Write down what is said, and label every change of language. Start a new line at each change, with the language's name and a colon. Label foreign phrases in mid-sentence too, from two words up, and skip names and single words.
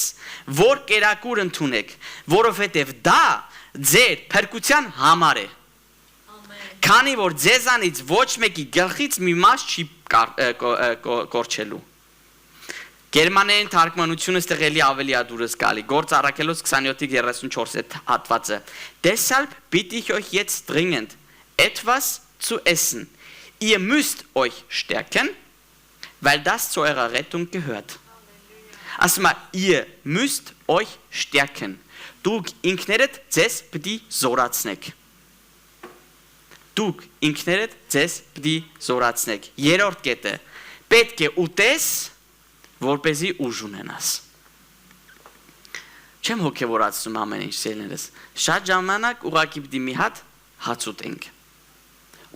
Armenian: որ կերակուր ընդունեք, որովհետեւ դա ձեր փրկության համար է։ Քանի որ ձեզանից ոչ մեկի գլխից մի մաս չի կորչելու։ Գերմաներեն թարգմանությունը ստեղելի ավելի ադուրս գալի։ Գործ Առաքելոց 27:34 հատվածը։
German: Deshalb bitte ich euch jetzt dringend etwas zu essen. Ihr müsst euch stärken, weil das zu eurer Rettung gehört.
Armenian: Ասում է,
German: ihr müsst euch stärken.
Armenian: Դուք ինքներդ ձեզ պիտի զորացնեք։ Դուք ինքներդ ձեզ պիտի զորացնեք։ Երրորդ կետը, պետք է ուտես, որպեսզի ուժ ունենաս։ Չեմ հոգևորացնում ամեն ինչ սիրելիներս։ Շատ ժամանակ ուղղակի պիտի մի հատ հաց ուտենք։ Ու